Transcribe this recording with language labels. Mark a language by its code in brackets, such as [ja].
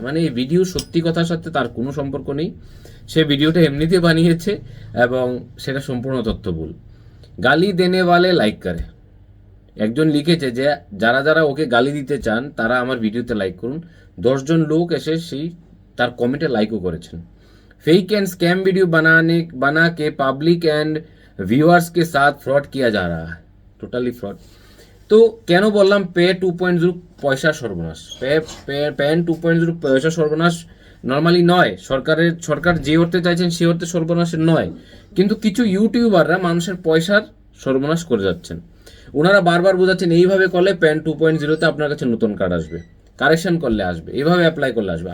[bn] মানে এই ভিডিও সত্যি কথার সাথে তার কোনো সম্পর্ক নেই, সে ভিডিওটা এমনিতে বানিয়েছে এবং সেটা সম্পূর্ণ তথ্যভুল। [hi] গালি দেনে ওয়ালে লাইক করে। [bn] একজন লিখেছে যে যারা যারা ওকে গালি দিতে চান তারা আমার ভিডিওতে লাইক করুন। 10 জন লোক এসে সেই তার কমেন্টে লাইকও করেছেন। [hi] फेक एंड स्कैम वीडियो बना के पब्लिक एंड व्यूअर्स के साथ फ्रॉड किया जा रहा है, [en] Totally fraud. [bn] তো কেন বললাম পে 2.0 পয়সা সর্বনাশ, প্যান 2.0 পয়সা সর্বনাশ নর্মালি নয়। সরকার যে অর্থে চাইছেন সে অর্থে সর্বনাশের নয়, কিন্তু কিছু ইউটিউবাররা মানুষের পয়সার সর্বনাশ করে যাচ্ছেন। ওনারা বারবার বোঝাচ্ছেন এইভাবে করলে প্যান 2.0তে আপনার কাছে নতুন কার্ড আসবে, কারেকশন করলে আসবে, এভাবে অ্যাপ্লাই করলে আসবে।